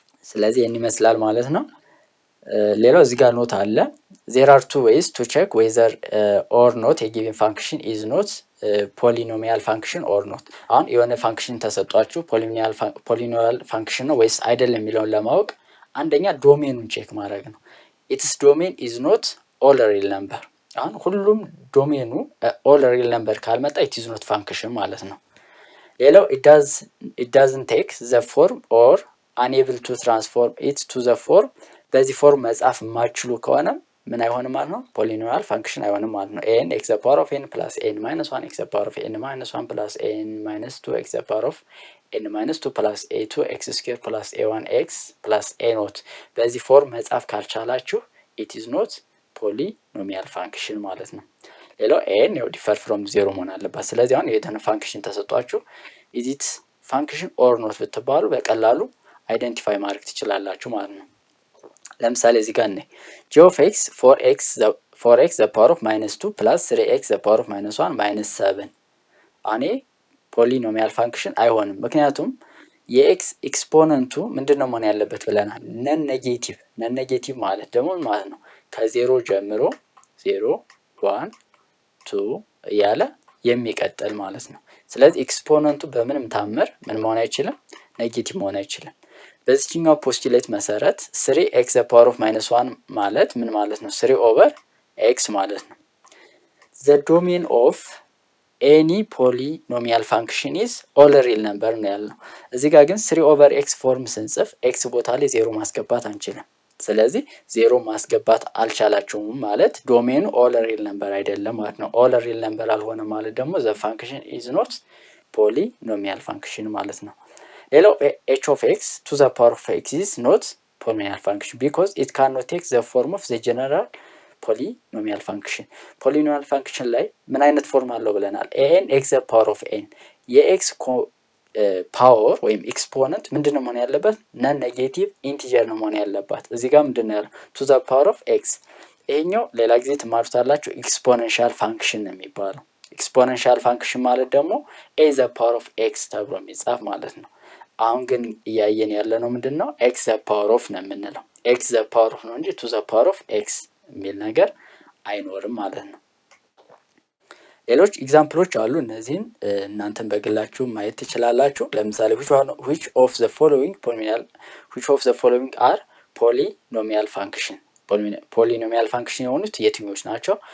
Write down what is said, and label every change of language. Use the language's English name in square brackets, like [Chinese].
[Amharic] ስለዚህ ይሄን ይመስላል ማለት ነው። ሌላው እዚህ ጋር ኖት አለ። [English] there are two ways to check whether or not [Amharic] a given function is not polynomial function or not። አሁን የሆነ ፋንክሽን ተሰጧችሁ polynomial function ነው ወይስ አይደለም የሚለውን ለማወቅ አንደኛ ዶሜኑን ቼክ ማድረግ ነው። [English] its domain is not all real number። [Amharic] አሁን ሁሉም ዶሜኑ all real number ካልመጣ [English] it is not function [Amharic] ማለት ነው። ሌላው [English] it doesn't take the form [Amharic] or unable to transform it to the form። በዚህ ፎርም መጻፍ ማችሉ ከሆነ ምን አይሆንም ማለት ነው? ፖሊኖሚያል ፋንክሽን አይሆንም ማለት ነው። n x the power of n plus n minus 1 x the power of n minus 1 plus n minus 2 x the power of n minus 2 plus a2 x square plus a1 x plus a naught በዚህ ፎርም መጻፍ ካልቻላችሁ [English] it is not polynomial function [Amharic] ማለት ነው። ሌላው n ነው differ from 0 መሆን አለበት። ስለዚህ አሁን የሆነ ፋንክሽን ተሰጧችሁ [English] is it function or not [Amharic] ብትባሉ በቀላሉ አይደንቲፋይ ማድረግ ትችላላችሁ ማለት ነው። ለምሳሌ እዚህ ጋር ነኝ g of x 4x the power of -2 plus 3x the power of -1 -7 አኔ ፖሊኖሚያል ፋንክሽን አይሆንም። ምክንያቱም የx ኤክስፖነንቱ ምንድነው መሆን ያለበት ብለናል? ነን ኔጌቲቭ ማለት ደግሞ ማለት ነው ከዜሮ ጀምሮ 0 1 2 እያለ የሚቀጥል ማለት ነው። ስለዚህ ኤክስፖነንቱ በምንም ታምር ምን መሆን አይችልም፣ ኔጌቲቭ መሆን አይችልም። በዚህኛው ፖስቱሌት መሰረት 3x the power of -1 ማለት ምን ማለት ነው? 3 over x ማለት ነው። [English] the domain of any polynomial function is all real number [Amharic] ነው ያለው። እዚህ ጋር ግን 3 over x ፎርም ስንጽፍ x ቦታ ላይ 0 ማስገባት አንችልም። ስለዚህ 0 ማስገባት አልቻላችሁም ማለት ዶሜኑ all real number አይደለም ማለት ነው። all real number አልሆነ ማለት ደግሞ [English] the function is not polynomial function [Amharic] ማለት ነው። ሌላው [English] h of x to the power of x is not polynomial function because it cannot take the form of the general polynomial function. [Amharic] polynomial function ላይ ምን አይነት ፎርም አለው ብለናል? n x the power of n የx ፓወር ወይም ኤክስፖነንት ምንድነው መሆን ያለበት? ነን ኔጌቲቭ ኢንቲጀር ነው መሆን ያለበት። እዚህ ጋር ምንድነው ያለው? to the power of x። ይሄኛው ሌላ ጊዜ ትማሩታላችሁ ኤክስፖኔንሻል ፋንክሽን ነው የሚባለው። ኤክስፖኔንሻል ፋንክሽን ማለት ደግሞ a the power of x ተብሎ የሚጻፍ ማለት ነው። አሁን ግን እያየን ያለ ነው ምንድነው? x the power of ነው የምንለው። x the power of ነው እንጂ to the power of x የሚል ነገር አይኖርም ማለት ነው። ሌሎች ኤግዛምፕሎች አሉ። እነዚህን እናንተን በግላችሁ ማየት ትችላላችሁ። ለምሳሌ [English] which of the following are polynomial function [Amharic] polynomial function የሆኑት የትኞች ናቸው?